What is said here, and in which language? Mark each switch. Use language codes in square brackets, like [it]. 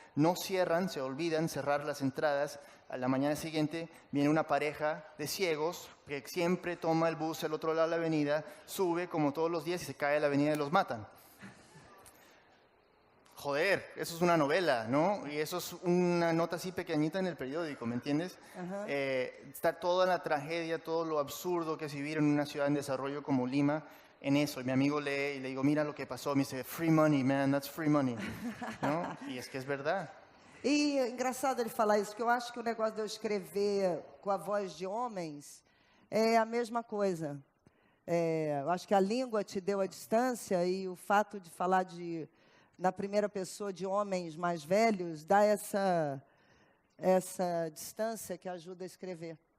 [es] No cierran, se olvidan cerrar las entradas. A la mañana siguiente viene una pareja de ciegos que siempre toma el bus al otro lado de la avenida, sube como todos los días y se cae a la avenida y los matan. Joder, eso es una novela, ¿no? Y eso es una nota así pequeñita en el periódico, ¿me entiendes? Está toda la tragedia, todo lo absurdo que es vivir en una ciudad en desarrollo como Lima, en eso. Y mi amigo lee y le digo, mira lo que pasó. Me dice, [en] free money, man, that's free money. [es] ¿No? E es que es verdade. [pt] E é engraçado ele falar isso, porque eu acho que o negócio de eu escrever com a voz de homens é a mesma coisa. Eu acho que a língua te deu a distância e o fato de falar na primeira pessoa de homens mais velhos dá essa distância que ajuda a escrever.